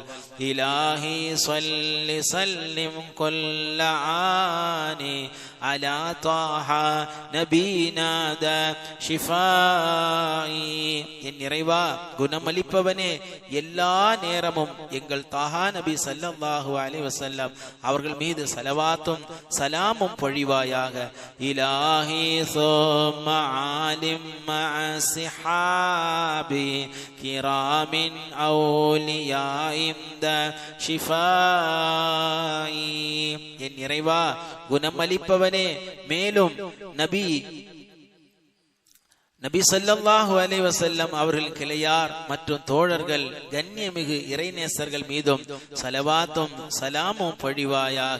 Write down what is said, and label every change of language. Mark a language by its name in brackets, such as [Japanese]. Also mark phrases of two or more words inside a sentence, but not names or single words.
[Arabic] إلهي صل سلم كل آن على طه نبينا ذا شفاء. [Tamil] என் இறைவா, குணமளிப்பவனே, எல்லா நேரமும் எங்கள் தாஹா நபி [Arabic] صلى الله عليه وسلم [Tamil] அவர்கள் மீது ஸலவாத்தும் ஸலாமும் பொழிவாயாக. [Arabic] இலாஹி ثم عالم مع صحابي كرام أولياء ذا شفاء. [Tamil] என் இறைவா, குணமளிப்பவனே, மேலும் நபி [Arabic] صلى الله عليه وسلم [Tamil] அவர்களின் கிளையார் மற்றும் தோழர்கள் கண்ணியமிகு இறைநேசர்கள் மீதும் ஸலவாத்தும் ஸலாமும் பொழிவாயாக.